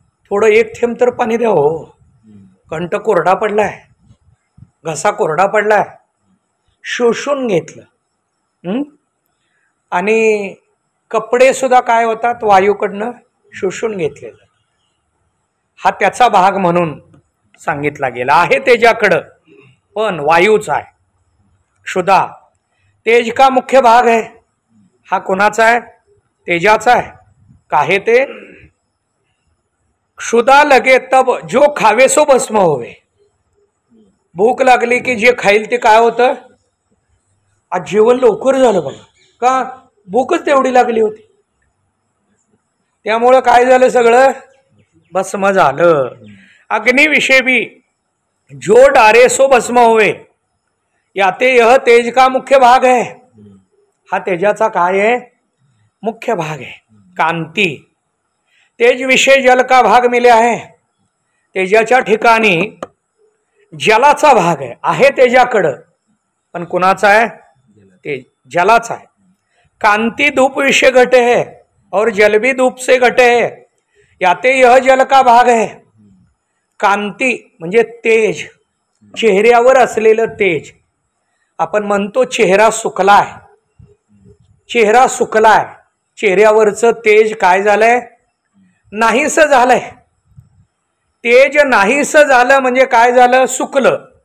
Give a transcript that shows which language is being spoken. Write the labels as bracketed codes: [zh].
[mr] थोडं 1 थेंब तर पाणी द्या हो, कंठ कोरडा पडलाय, घसा कोरडा पडलाय, शोषून घेतलं. आणि कपडे सुद्धा काय होतात? वायूकडनं शोषून घेतलेलं. हा त्याचा भाग म्हणून सांगितला गेला आहे. तेजाकडं पण वायूचा आहे. [hi] क्षुधा तेज का मुख्य भाग है. [mr] हा कोणाचा आहे? तेजाचा आहे. [hi] काहे ते क्षुधा लगे तब जो खावे सो भस्म होवे. [mr] भूक लागली की जे खाईल ते काय होतं? आज जेवण लवकर झालं बघा, का? भूकच तेवढी लागली होती, त्यामुळं काय झालं? सगळं भस्म झालं. [hi] अग्निविषय भी जो डारे सो भस्म होवे, याते यह तेज का मुख्य भाग है. [mr] हा तेजाचा काय आहे? मुख्य भाग आहे. [hi] कांती तेज विषय जल का भाग मिल्या है. [mr] तेजाच्या ठिकाणी जलाचा भाग आहे तेजाकडं, पण कुणाचा आहे? ते जलाचा आहे. [hi] कांति धूप विषय घटे है और जल भी धूप से घटे है, याते यह जल का भाग है. [mr] कांती म्हणजे तेज, चेहऱ्यावर असलेलं तेज. आपण म्हणतो चेहरा सुकलाय, चेहरा सुकलाय, चेहऱ्यावरचं तेज काय झालंय? नाहीस झालंय. तेज नाहीस झालं म्हणजे काय झालं? सुकलं.